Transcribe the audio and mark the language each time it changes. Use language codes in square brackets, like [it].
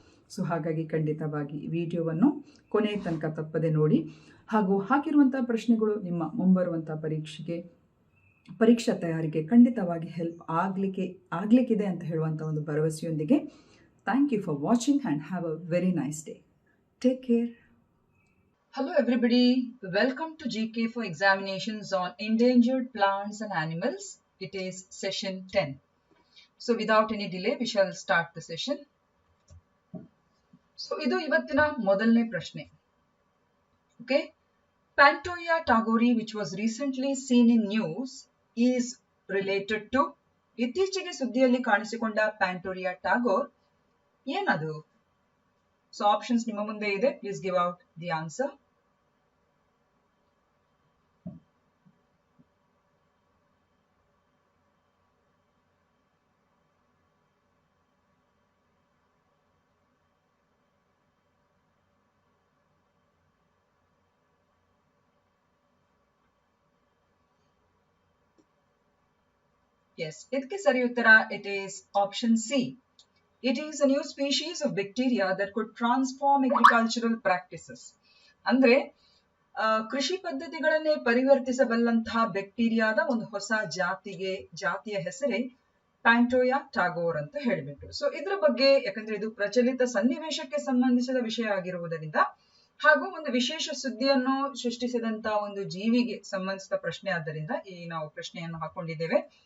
[kn] So ಹಾಗಾಗಿ ಖಂಡಿತವಾಗಿ ವಿಡಿಯೋವನ್ನು ಕೊನೆಯ ತನಕ ತಪ್ಪದೆ ನೋಡಿ. ಹಾಗೂ ಹಾಕಿರುವಂಥ ಪ್ರಶ್ನೆಗಳು ನಿಮ್ಮ ಮುಂಬರುವಂಥ ಪರೀಕ್ಷಾ ತಯಾರಿಗೆ ಖಂಡಿತವಾಗಿ ಹೆಲ್ಪ್ ಆಗಲಿಕ್ಕಿದೆ ಅಂತ ಹೇಳುವಂಥ ಒಂದು ಭರವಸೆಯೊಂದಿಗೆ [en] Thank you for watching and have a very nice day. Take care. Hello everybody, welcome to GK for examinations on endangered plants and animals. It is session 10. So without any delay we shall start the session. [kn] So ಇದು ಇವತ್ತಿನ ಮೊದಲನೇ ಪ್ರಶ್ನೆ. [en] Okay, Pantoia tagori which was recently seen in news is related to [kn] ಇತ್ತೀಚೆಗೆ ಸುದ್ದಿಯಲ್ಲಿ ಕಾಣಿಸಿಕೊಂಡ ಪ್ಯಾಂಟೋರಿಯಾ ಟಾಗೋರ್ ಏನದು? [en] so options [kn] ನಿಮ್ಮ ಮುಂದೆ ಇದೆ. [en] Please give out the answer. Yes, [kn] ಇದಕ್ಕೆ ಸರಿ ಉತ್ತರ [en] it is option C. It is a new species of bacteria that could transform agricultural practices. [kn] ಅಂದ್ರೆ ಕೃಷಿ ಪದ್ಧತಿಗಳನ್ನೇ ಪರಿವರ್ತಿಸಬಲ್ಲಂತಹ ಬ್ಯಾಕ್ಟೀರಿಯಾದ ಒಂದು ಹೊಸ ಜಾತಿಯ ಹೆಸರೇ ಪ್ಯಾಂಟೋಯಾ ಟಾಗೋರ್ ಅಂತ ಹೇಳ್ಬಿಟ್ಟು. ಸೊ ಇದ್ರ ಬಗ್ಗೆ, ಯಾಕಂದ್ರೆ ಇದು ಪ್ರಚಲಿತ ಸನ್ನಿವೇಶಕ್ಕೆ ಸಂಬಂಧಿಸಿದ ವಿಷಯ ಆಗಿರುವುದರಿಂದ ಹಾಗೂ ಒಂದು ವಿಶೇಷ ಸುದ್ದಿಯನ್ನು ಸೃಷ್ಟಿಸಿದಂತ ಒಂದು ಜೀವಿಗೆ ಸಂಬಂಧಿಸಿದ ಪ್ರಶ್ನೆ ಆದ್ದರಿಂದ ಈ ನಾವು ಪ್ರಶ್ನೆಯನ್ನು ಹಾಕೊಂಡಿದ್ದೇವೆ.